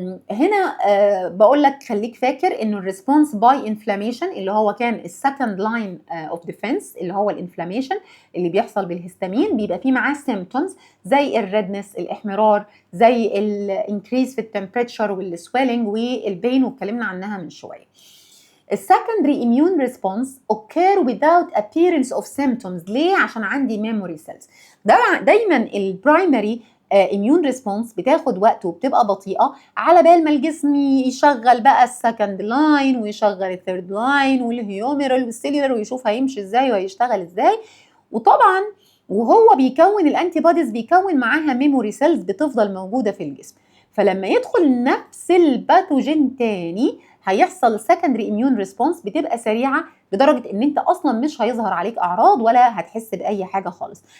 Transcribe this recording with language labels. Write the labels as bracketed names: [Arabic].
[Arabic] هنا بقول لك خليك فاكر انه الريسبونس باي انفلاميشن اللي هو كان السكند لاين اوف ديفense اللي هو الانفلاميشن اللي بيحصل بالهستامين، بيبقى فيه معاه سيمبتومز زي الريدنس، الاحمرار، زي الانكريز في التمبريتشر والسويلنج والبين واتكلمنا عنها من شويه. السكندري [English] immune response occur without appearance of symptoms. [Arabic] ليه؟ عشان عندي memory cells. دايما البرايمري immune response بتاخد وقت وبتبقى بطيئه على بال ما الجسم يشغل بقى السكند لاين ويشغل الثيرد لاين والهيوميرال والسيلولر ويشوف هيمشي ازاي وهيشتغل ازاي. وطبعا وهو بيكون الانتي بوديز بيكون معاها ميموري سيلز بتفضل موجوده في الجسم، فلما يدخل نفس الباثوجين تاني هيحصل سكندري اميون ريسبونس بتبقى سريعه لدرجه ان انت اصلا مش هيظهر عليك اعراض ولا هتحس باي حاجه خالص.